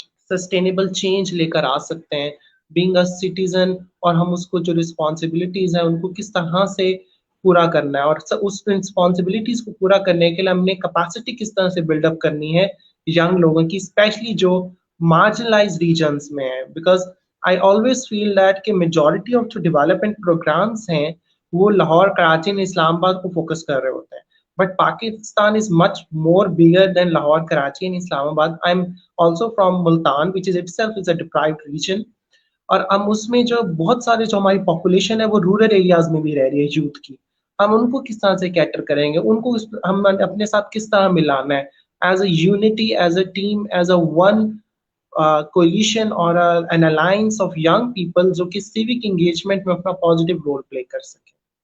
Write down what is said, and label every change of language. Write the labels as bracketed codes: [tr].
[ur] Sustainable change لے کر آ سکتے ہیں [en] being a citizen, [ur] اور ہم اس کو جو رسپانسبلٹیز ہیں ان کو کس طرح سے پورا کرنا ہے، اور اس رسپانسبلٹیز کو پورا کرنے کے لیے ہم نے کیپیسٹی کس طرح سے بلڈ اپ کرنی ہے ینگ لوگوں کی، اسپیشلی جو مارجنلائز ریجنس میں ہیں، [en] because I always feel that [ur] کہ میجورٹی آف جو ڈیولپمنٹ پروگرامس ہیں وہ لاہور، کراچی اور اسلام آباد کو فوکس کر رہے ہوتے ہیں. [en] But Pakistan is much more bigger than Lahore, Karachi, and Islamabad. I'm also from Multan, which is itself is a deprived region. [ur] اور ہم اس میں جو بہت سارے جو ہماری پاپولیشن ہے وہ رورل ایریاز میں بھی رہ رہی ہے یوتھ کی، ہم ان کو کس طرح سے کیٹر کریں گے، ان کو ہم اپنے ساتھ کس طرح ملانا ہے [en] as a unity, as a team, as a one coalition [ur] اور an alliance of young people جو کہ سیوک انگیجمنٹ میں اپنا پازیٹیو رول پلے کر سکیں.